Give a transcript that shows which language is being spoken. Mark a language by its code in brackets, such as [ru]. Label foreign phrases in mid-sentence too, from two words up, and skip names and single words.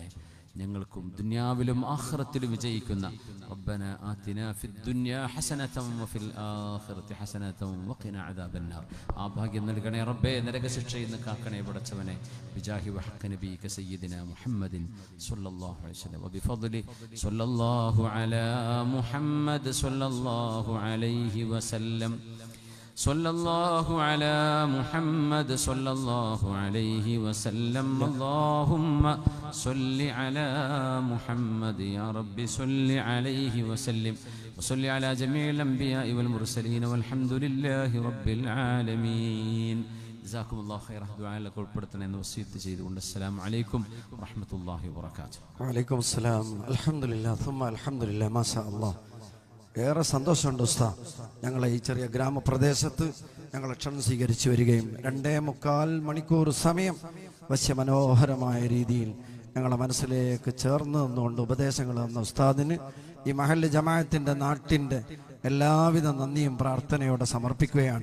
[ml] ഞങ്ങൾക്കും ദുനിയാവിലും ആഖിറത്തിലും വിജയിക്കുന്ന [ar] ربنا آتنا في الدنيا حسنة وفي الآخرة حسنة وقنا عذاب النار. [ml] ആ ഭാഗ്യം നൽകണേ റബ്ബേ. നരകശിക്ഷയിൽ നിന്ന് കാക്കണേ പടച്ചവനെ. [ar] بجاه وحق نبيك سيدنا محمد صلى الله عليه وسلم وبفضل صلى الله على محمد صلى الله عليه وسلم. صلى الله على محمد صلى الله عليه وسلم. اللهم صل على محمد يا رب صل عليه وسلم وصل على جميع الأنبياء والمرسلين والحمد لله رب العالمين. جزاكم الله خيرا. دعاء لك والبرتنا وصيت جيد. السلام عليكم ورحمة الله وبركاته. وعليكم السلام. الحمد لله ثم الحمد لله. ما شاء الله. [ml] ഏറെ സന്തോഷമുണ്ട് ഉസ്താദ്. ഞങ്ങളെ ഈ ചെറിയ ഗ്രാമപ്രദേശത്ത് ഞങ്ങളെ ക്ഷണം സ്വീകരിച്ചു വരികയും 2.25 മണിക്കൂർ സമയം വശ്യമനോഹരമായ രീതിയിൽ ഞങ്ങളെ മനസ്സിലേക്ക് ചേർന്ന് നിന്നുകൊണ്ട് ഉപദേശങ്ങൾ തന്ന ഉസ്താദിന് ഈ മഹല്ല് ജമാഅത്തിൻ്റെ നാട്ടിൻ്റെ എല്ലാവിധ നന്ദിയും പ്രാർത്ഥനയോടെ സമർപ്പിക്കുകയാണ്.